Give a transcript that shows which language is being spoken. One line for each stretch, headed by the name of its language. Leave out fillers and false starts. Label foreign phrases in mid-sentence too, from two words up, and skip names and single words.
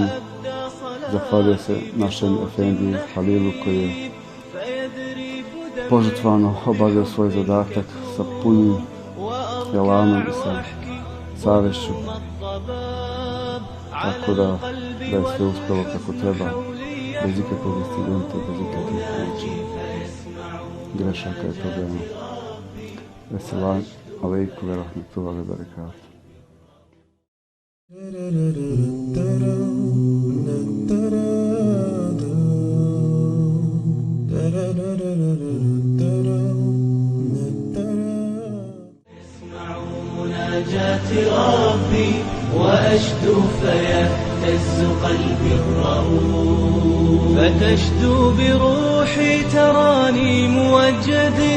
Bosnian: Zahvaljujem se našem efendiji Halilu koji je požrtvovano obavljao svoj zadatak sa punim jelanom i sa savješću. Tako da je sve uspjelo kako treba, bez ikakvog incidenta, bez ikakvih grešaka i problema.
Arabic: السلام عليكم ورحمة الله وبركاته. مناجاة ربي وأشدو فيهتز قلبي الرؤوف فتشدو بروحي تراني موجد